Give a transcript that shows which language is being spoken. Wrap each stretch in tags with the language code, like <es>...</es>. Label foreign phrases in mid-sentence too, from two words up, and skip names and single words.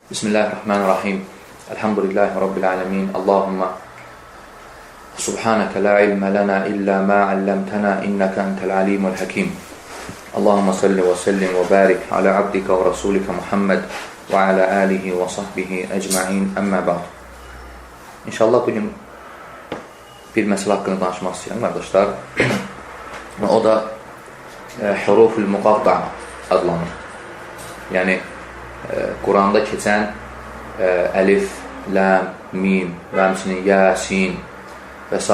<ar>بسم الله الرحمن الرحيم. الحمد لله رب العالمين. اللهم سبحانك لا علم لنا إلا ما علمتنا إنك أنت العليم الحكيم. اللهم صل وسلم وبارك على عبدك ورسولك محمد وعلى آله وصحبه أجمعين أما بعد.</ar> <az>İnşallah bugün bir məsələ haqqında danışmaq istəyirəm, qardaşlar. O da</az> <ar>الحروف المقطعة</ar> <az>adlanır. Yəni, Quranda keçən əlif, ləm, mim və həmçinin yasin və s.</az>